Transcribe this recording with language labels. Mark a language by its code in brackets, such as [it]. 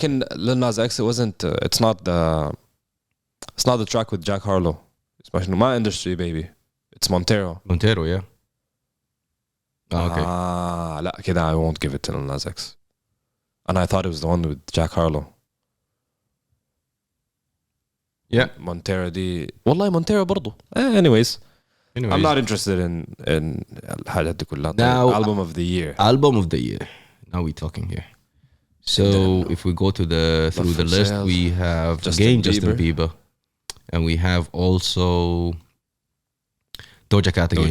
[en] لكن Lil Nas X, it wasn't. It's not the track with Jack Harlow. It's my industry, baby. It's Montero, yeah. Okay. [ar] لا كده [en] I won't give it to Lil Nas X. And I thought it was the one with Jack Harlow. Yeah. [ar] Montero دي والله Montero برضو. [en] Anyways, I'm not interested in [ar] الحاجات دي كلها. [en] Now, album of the year. Now we're talking here. So if we go to through the list, we have Justin Bieber, and we have also Doja Cat again.